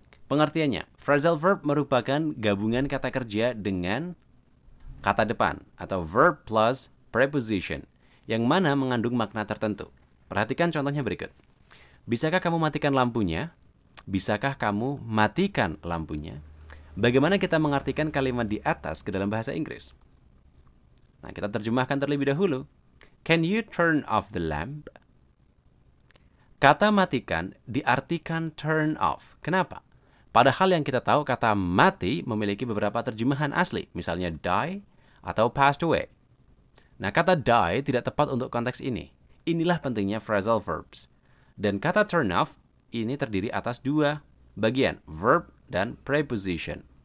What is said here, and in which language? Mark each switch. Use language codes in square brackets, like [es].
[id] Pengertiannya, phrasal verb merupakan gabungan kata kerja dengan kata depan atau [en] verb plus preposition [id] yang mana mengandung makna tertentu. Perhatikan contohnya berikut. Bisakah kamu matikan lampunya? Bisakah kamu matikan lampunya? Bagaimana kita mengartikan kalimat di atas ke dalam bahasa Inggris? Nah, kita terjemahkan terlebih dahulu. [en] Can you turn off the lamp? [id] Kata matikan diartikan turn off. Kenapa? Padahal yang kita tahu kata mati memiliki beberapa terjemahan asli. Misalnya die atau passed away. Nah, kata die tidak tepat untuk konteks ini. Inilah pentingnya phrasal verbs. Dan kata turn off ini terdiri atas dua bagian, verb dan preposition.